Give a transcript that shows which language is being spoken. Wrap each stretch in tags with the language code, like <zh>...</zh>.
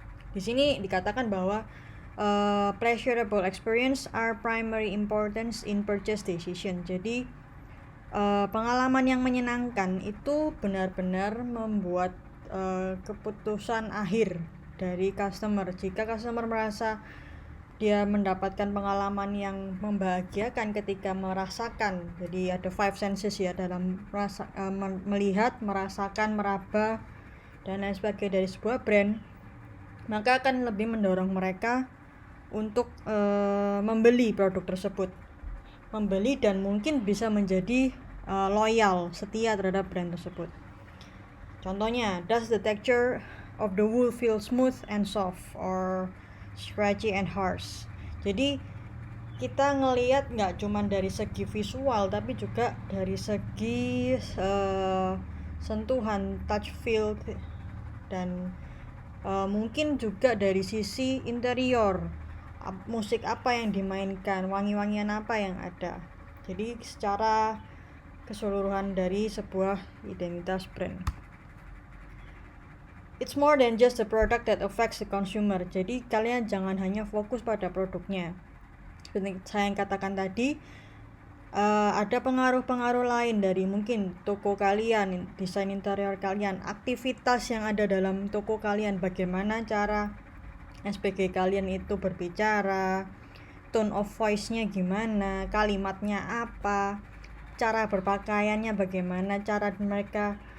<id>Di sini dikatakan bahwa</id> <en>pleasurable experience are primary importance in purchase decision.</en> <id>Jadi pengalaman yang menyenangkan itu benar-benar membuat keputusan akhir dari customer. Jika customer merasa dia mendapatkan pengalaman yang membahagiakan ketika merasakan, jadi ada 5 senses ya dalam melihat, merasakan, meraba dan lain sebagainya dari sebuah brand, maka akan lebih mendorong mereka untuk membeli produk tersebut, membeli dan mungkin bisa menjadi loyal, setia terhadap brand tersebut. Contohnya,</id> <en>does the texture of the wool feel smooth and soft or scratchy and harsh?</en> <id>Jadi kita ngelihat nggak cuma dari segi visual tapi juga dari segi sentuhan,</id> <en>touch feel,</en> <id>dan mungkin juga dari sisi interior, musik apa yang dimainkan, wangi-wangian apa yang ada. Jadi secara keseluruhan dari sebuah identitas brand.</id> <en>It's more than just the product that affects the consumer.</en> <id>Jadi kalian jangan hanya fokus pada produknya. Seperti saya yang katakan tadi, ada pengaruh-pengaruh lain dari mungkin toko kalian, desain interior kalian, aktivitas yang ada dalam toko kalian, bagaimana cara SPG kalian itu berbicara,</id> <en>tone of voice-nya</en> <id>gimana, kalimatnya apa, cara berpakaiannya bagaimana, cara mereka</id>